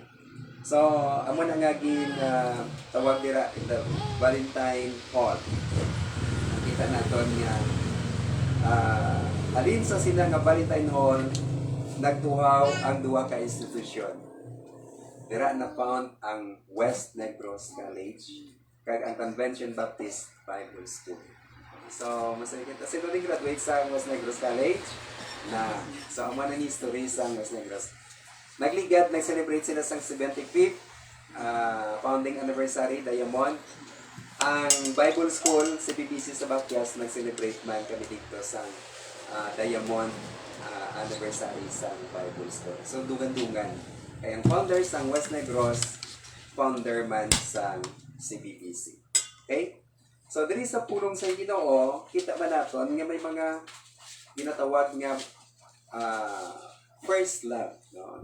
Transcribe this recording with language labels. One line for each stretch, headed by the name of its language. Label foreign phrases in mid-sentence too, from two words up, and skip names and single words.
Hiligaynon: So, amo na nga tawag dira the Valentine Hall. Nakita naton nga alin sa sila nga Valentine Hall nagtuhaw ang duha ka institusyon. Dira na found ang West Negros College kag ang Convention Baptist Bible School. So, masaya kita.
Filipino: Sino rin graduate sa West Negros College? Na.
Hiligaynon: So, ang mga history sa West Negros. Nagligat, nag-celebrate sila sa 75th
English: founding anniversary,
Hiligaynon: Diamond. Ang Bible School, si BBC sa Bakyas, nag-celebrate man kami dito sa Diamond anniversary sa Bible School. So, dugan-dugan.
Filipino: Kaya ang founders ng West Negros, founder man sa CBBC. Okay?
Hiligaynon: So, diri sa pulong sa Ginoo, kita man naton nga may mga ginatawag nga first love, no?